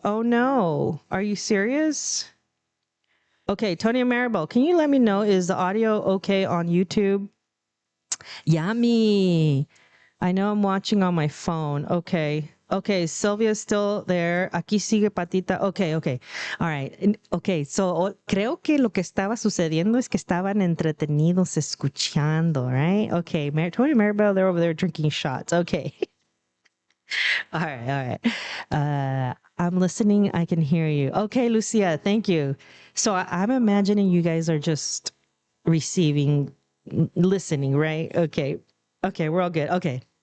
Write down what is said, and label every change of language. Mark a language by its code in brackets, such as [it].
[en] Oh no, are you serious? Okay, Tony and Maribel, can you let me know, is the audio okay on YouTube? Yummy. I know I'm watching on my phone. Okay. Okay, Sylvia's still there. [es] Aquí sigue Patita. [en] Okay, okay. All right. Okay, so [es] creo que lo que estaba sucediendo es que estaban entretenidos escuchando, [en] right? Okay, Tony and Maribel, they're over there drinking shots. Okay. All right, all right. I'm listening. I can hear you. Okay, Lucia, thank you. So I'm imagining you guys are just receiving, listening, right? Okay. Okay, we're all good. Okay.